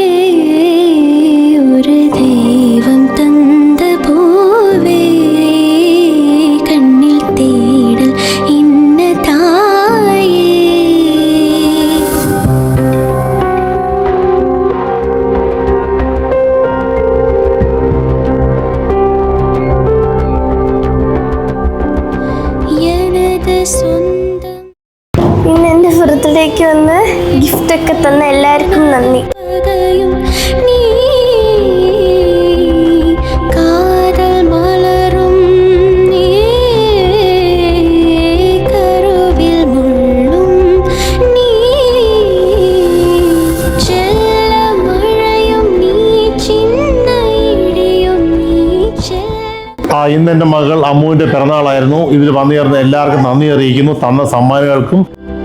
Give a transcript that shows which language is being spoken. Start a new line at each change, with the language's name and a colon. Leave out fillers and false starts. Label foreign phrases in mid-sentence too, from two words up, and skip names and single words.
Tamil: ஒரு தெய்வம் தந்த பூவே கண்ணில் தேடல் இன்ன தாயே எனது சொந்தம்
Malayalam: ഇന്ന് എൻ്റെ ബർത്ത്ഡേക്ക് വന്ന് ഗിഫ്റ്റൊക്കെ തന്ന എല്ലാവർക്കും നന്ദി.
Tamil: நீ காதல் மலரும் நீ கருவில் முள்ளும் நீ செல்ல மழையும் நீ சின்ன இடியும் நீ
Malayalam: ഇന്ന് എൻ്റെ മകൾ അമ്മുവിൻ്റെ പിറന്നാളായിരുന്നു. ഇതിൽ വന്നു ചേർന്ന എല്ലാവർക്കും നന്ദി അറിയിക്കുന്നു. തന്ന സമ്മാനങ്ങൾക്കും